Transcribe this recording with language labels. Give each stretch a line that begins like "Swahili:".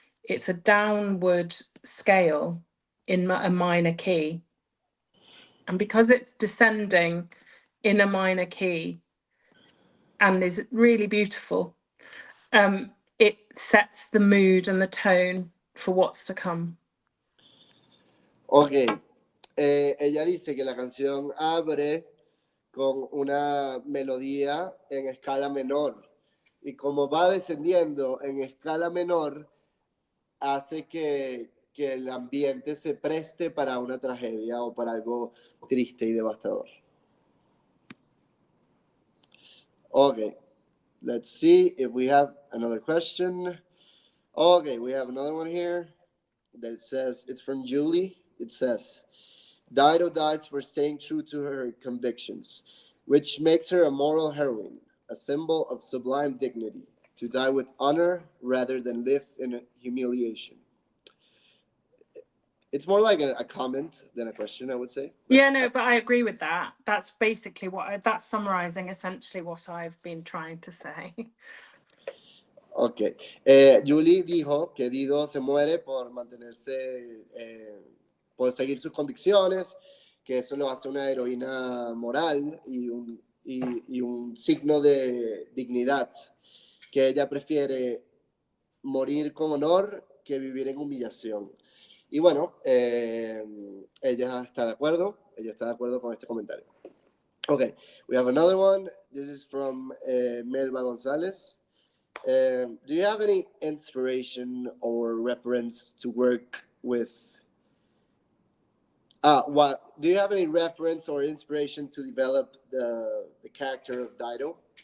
English: It's a downward scale in a minor key. And because it's descending in a minor key and is really beautiful, it sets the mood and the tone for what's to come.
Spanish: Ok, ella dice que la canción abre con una melodía en escala menor y como va descendiendo en escala menor hace que el ambiente se preste para una tragedia o para algo triste y devastador.
English: Okay, let's see if we have another question. Okay, we have another one here that says, it's from Julie. It says, Dido dies for staying true to her convictions, which makes her a moral heroine, a symbol of sublime dignity, to die with honor rather than live in humiliation. It's more like a comment than a question, I would say. Yeah, no, but I agree with that. That's basically that's summarizing essentially what I've been trying to say. Ok.
Spanish: Julie dijo que Dido se muere por mantenerse, por seguir sus convicciones, que eso lo hace una heroína moral y un signo de dignidad, que ella prefiere morir con honor que vivir en humillación. Y bueno, ella está de acuerdo con este comentario.
English: Okay, we have another one. This is from Melba González. Do you have any inspiration or reference to work with? Do you have any reference or inspiration to develop the character of Dido?